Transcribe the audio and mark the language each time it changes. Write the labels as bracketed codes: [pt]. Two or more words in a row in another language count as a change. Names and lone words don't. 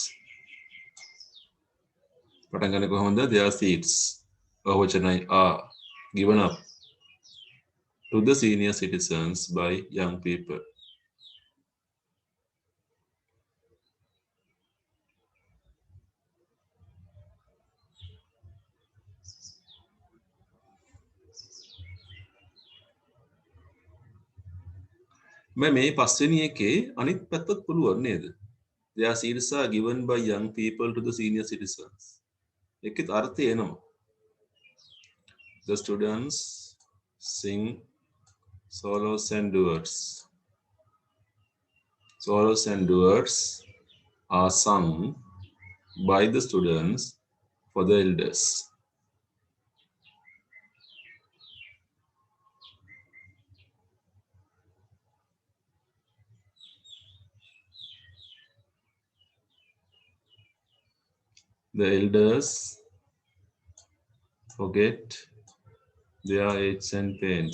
[si] පටන් ගන්න කොහොමද? [en] Their seats. බහුවචනයි are given up to the senior citizens by young people. [si] මේ පස්වෙනි එකේ අනිත් පැත්තත් පුළුවන් නේද? [en] Their seats are given by young people to the senior citizens. [si] ඒකේ අර්ථය එනවා. [en] The students sing solos and duets. Solos and duets are sung by the students for the elders. The elders forget their aches and pains.